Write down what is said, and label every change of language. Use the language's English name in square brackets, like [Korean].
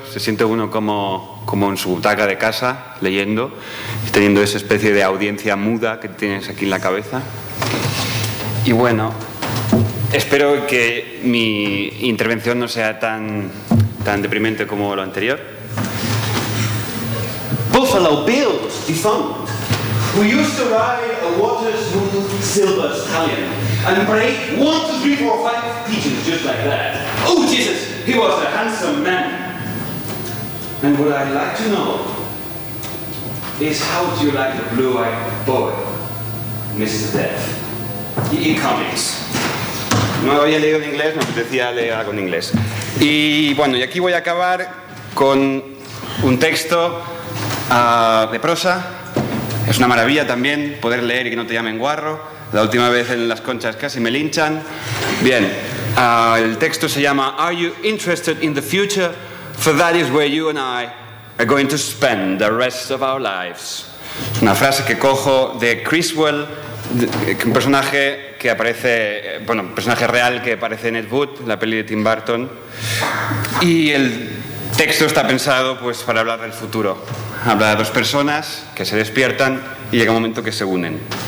[Spanish] Se siente uno como en su butaca de casa, leyendo, teniendo esa especie de audiencia muda que tienes aquí en la cabeza. Y bueno, espero que mi intervención no sea tan deprimente como lo anterior. [English] Buffalo Bill, defunct, who used to ride a Waterloo silver stallion and break 1, 2, 3, 4, 5 pigeons just like that. Oh, Jesus, he was a handsome man. And what I'd like to know is, how do you like the blue-eyed boy, Mr. Death, in comics? [Spanish] No había leído en inglés, me apetecía leer algo en inglés. Y bueno, y aquí voy a acabar con un texto de prosa. Es una maravilla también poder leer y que no te llamen guarro. La última vez en Las Conchas casi me linchan. Bien, el texto se llama [English] Are You Interested in the Future? For That Is Where You and I Are Going to Spend the Rest of Our Lives. [Spanish] Es una frase que cojo de Criswell, un personaje que aparece, bueno, personaje real que aparece en Ed Wood, la peli de Tim Burton. Y el texto está pensado, pues, para hablar del futuro. Habla de dos personas que se despiertan y llega un momento que se unen.